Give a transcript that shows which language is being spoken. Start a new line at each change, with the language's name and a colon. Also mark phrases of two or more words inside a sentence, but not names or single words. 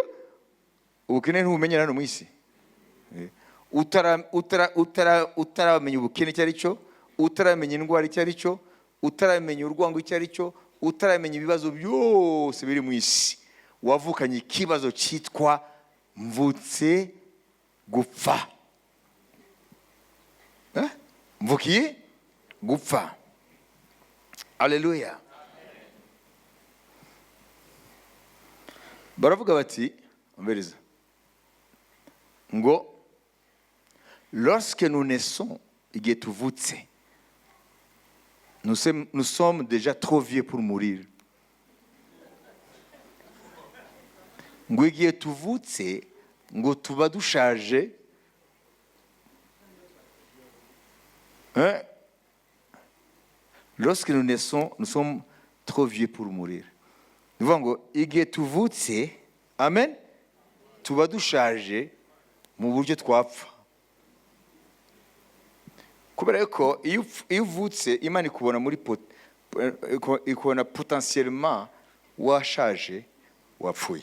Kinyarwanda: Ubukene ntubumenyera no mu isi. Utaramenya ubukene cyari cyo, utaramenya indwara cyari cyo, utaramenya urwango cyari cyo, utaramenya ibibazo byose biri mu isi, wavukanye ikibazo cyitwa mvutse gupfa. Mvukiye gupfa. Haleluya. Baravuga bati, mberiza ngo
French: lorsque nous naissons,
Kinyarwanda: igihe tuvutse,
French: nous sommes déjà trop vieux pour mourir.
Kinyarwanda: Ngo igihe tuvutse ngo tuba dushaje.
French: Lorsque nous naissons, nous sommes trop vieux pour mourir.
Kinyarwanda: Nivuga ngo igihe tuvutse, amen, tuba dushaje mu buryo twapfa. Kubera ko iyo uvutse Imana ikubona muri ikubona potentiellement washaje, wapfuye.